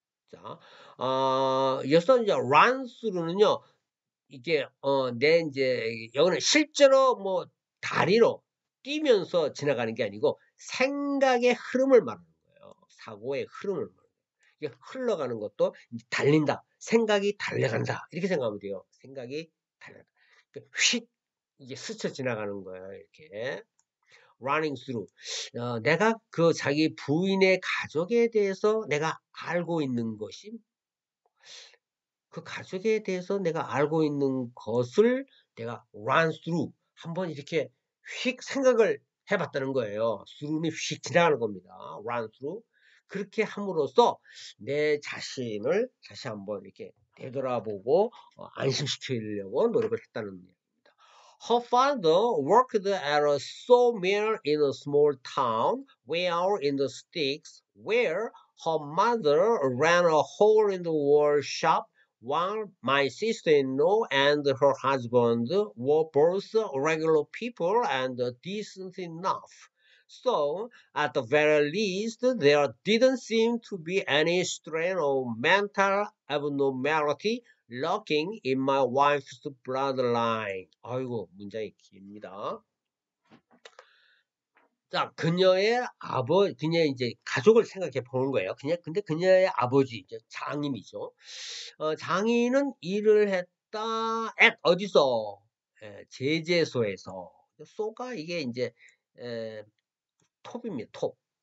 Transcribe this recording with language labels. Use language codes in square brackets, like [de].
[ko] 자, 여기서 이제 run through는요, 이게 내 이제 여기는 실제로 뭐 다리로 뛰면서 지나가는 게 아니고 생각의 흐름을 말하는 거예요. 사고의 흐름을 말하는 거예요. 이게 흘러가는 것도 달린다. 생각이 달려간다. 이렇게 생각하면 돼요. 생각이 달려간다. 휙 이게 스쳐 지나가는 거예요. 이렇게 [en] running through. [ko] 내가 그 자기 부인의 가족에 대해서 내가 알고 있는 것이, 그 가족에 대해서 내가 알고 있는 것을 내가 run through 한번 이렇게 휙 생각을 해봤다는 거예요. through는 휙 지나가는 겁니다. [en] run through. [ko] 그렇게 함으로써 내 자신을 다시 한번 이렇게 되돌아보고 안심시키려고 노력을 했다는 얘기입니다. [en] Her father worked at a sawmill in a small town way out in the sticks, where her mother ran a hole in the wall shop, while my sister-in-law and her husband were both regular people and decent enough. So, at the very least, there didn't seem to be any strain of mental abnormality lurking in my wife's bloodline. [ko] 아이고, 문장이 깁니다. 자, 그녀의 그녀의 이제 가족을 생각해 보는 거예요. 근데 그녀의 아버지, 장인이죠. 장인은 일을 했다, 어디서? 제재소에서. 소가 이게 이제, 톱입니다, 톱.